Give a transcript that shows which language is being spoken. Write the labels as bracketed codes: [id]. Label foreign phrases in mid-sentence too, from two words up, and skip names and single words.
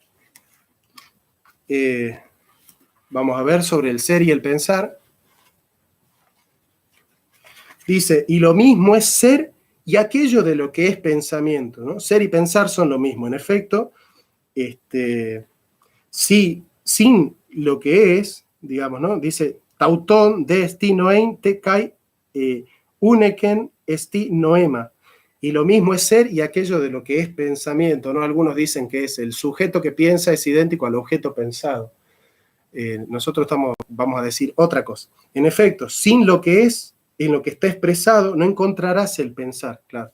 [es] Vamos a ver sobre el ser y el pensar. Dice, y lo mismo es ser y aquello de lo que es pensamiento, ¿no? Ser y pensar son lo mismo, en efecto. Sí, sin lo que es, digamos, ¿no? Dice, [el] ταὐτὸν δ' ἐστὶ νοεῖν τε καὶ οὕνεκέν ἐστι νόημα. [es] Y lo mismo es ser y aquello de lo que es pensamiento, ¿no? Algunos dicen que es el sujeto que piensa es idéntico al objeto pensado. Nosotros vamos a decir otra cosa. En efecto, sin lo que es, en lo que está expresado, no encontrarás el pensar, claro.